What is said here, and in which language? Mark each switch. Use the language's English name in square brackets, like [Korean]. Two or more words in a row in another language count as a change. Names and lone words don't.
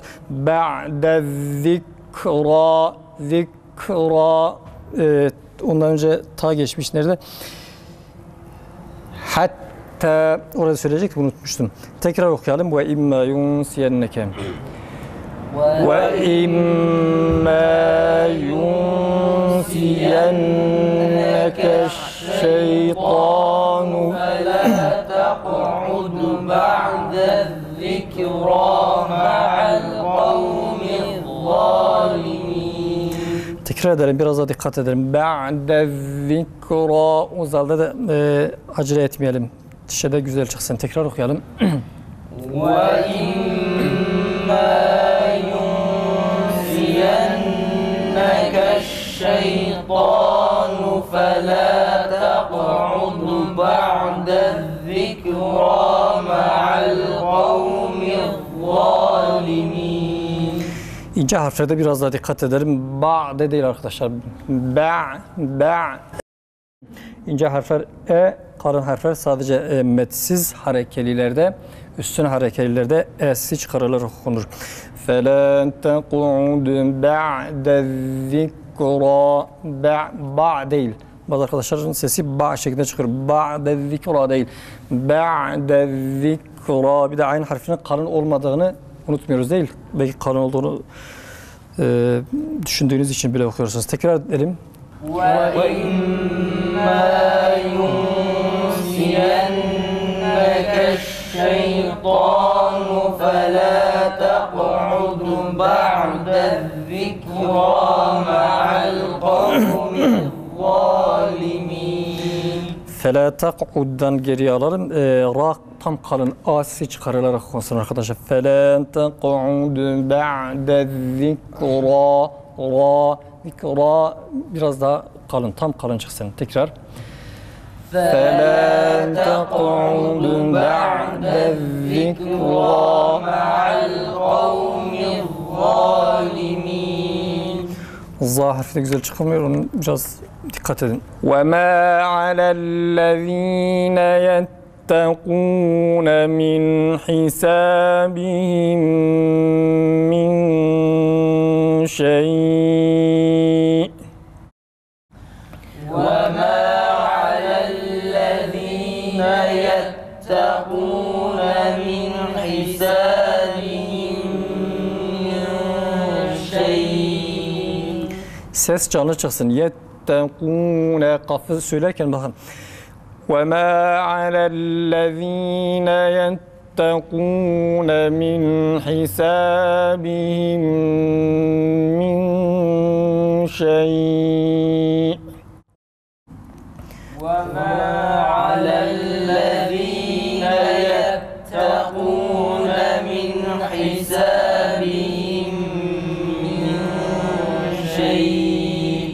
[Arabic] بعد الذكرى [Turkish] ondan önce ta geçmiş nerede? Hatta orada söyleyecek unutmuştum. Tekrar okuyalım. [Arabic] وإما ينسينك. وإما ينسينك الشيطان فَلَا تَقْعُدْ بَعْدَ الذِّكْرَى مَعَ الْقَوْمِ الظَّالِمِينَ. [Turkish] Tekrar edelim, biraz daha dikkat edelim. [Arabic] بعد الذكرى. [Turkish] O zalda da acele etmeyelim. Dişede güzel çıksın. Tekrar okuyalım. [Arabic] وَإِمَّا يُنْسِيَنَّكَ الشَّيْطَانُ فَلَا تَقْعُدْ بَعْدَ الذِّكْرَى مَعَ الْقَوْمِ الظَّالِمِينَ. [Turkish] İnce harflerde biraz daha dikkat edelim. Ba'de değil arkadaşlar. Ba. İnce harfler kalın harfler sadece metsiz harekelilerde, üstün harekelilerde e'si çıkarılır okunur. [Arabic] فَلَا تَقْعُدْ بَعْدَ الذِّكْرَى [Turkish] ba değil. Bazı arkadaşların sesi ba şeklinde çıkıyor. [Arabic] بعد الذكرى değil. بعد الذكرى. [Turkish] Bir de aynı harfinin kalın olmadığını unutmuyoruz değil. Belki kalın olduğunu düşündüğünüz için bile okuyorsunuz. Tekrar edelim. [Arabic] وَإِمَّا يُنْسِيَنَّكَ الشَّيْطَانُ فَلَا تَقْعُدْ بَعْدَ الذِّكْرَى مَعَ الْقَوْمِ الظَّالِمِينَ. فَلَا تَقْعُد'dan [Turkish] geriye alalım. Ra tam kalın A'si çıkarılarak okunsun arkadaşlar. [Arabic] فَلَا تَقْعُدْ بَعْدَ الذِّكْرَى [Turkish] zikra biraz daha kalın, tam kalın çıksın. Tekrar. [Arabic] فَلَا تَقْعُدْ بَعْدَ الذِّكْرَى مَعَ الْقَوْمِ الظَّالِمِينَ. [Turkish] Za harfi de güzel çıkmıyor, onun biraz dikkat edin. [Arabic] وَمَا عَلَى الَّذ۪ينَ يَتَّقُونَ مِنْ حِسَابِهِمْ مِنْ شَيْءٍ وَمَا عَلَى الَّذ۪ينَ يَتَّقُونَ مِنْ حِسَابِهِمْ مِنْ شَيْءٍ. [Turkish] Ses canlı çıksın. Yettekûne kafı söylerken bakın. [Arabic] وَمَا عَلَى الَّذ۪ينَ يَتَّقُونَ مِنْ حِسَابِهِمْ مِنْ شَيْءٍ وَمَا عَلَى الَّذ۪ينَ يَتَّقُونَ مِنْ حِسَابِهِمْ مِنْ شَيْءٍ.